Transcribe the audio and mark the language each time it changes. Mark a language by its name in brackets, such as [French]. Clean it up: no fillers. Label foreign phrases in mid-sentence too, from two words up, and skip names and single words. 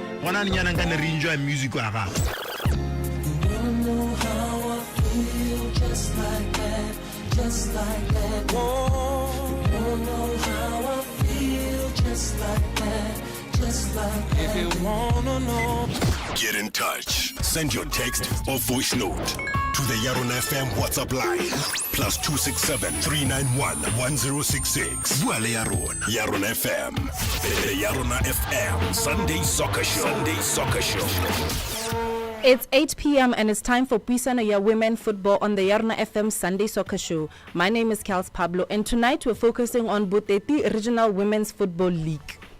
[Tswana] gona nyana nka ne re enjoy music wa gago. [English] Just like that, just like that. Whoa, you don't know how I feel. Just like that, just like that. If you wanna know, Get in touch. Send your text or voice note to the YaronaFM WhatsApp line +267 391 1066. [Tswana] Bua le Yarona. [English] YaronaFM. The YaronaFM Sunday Soccer Show. Sunday Soccer Show. It's 8 p.m. and it's time for Puisano Ya Women Football on the YaronaFM Sunday Soccer Show. My name is Kels Pablo, and tonight we're focusing on Boteti Regional Women's Football League.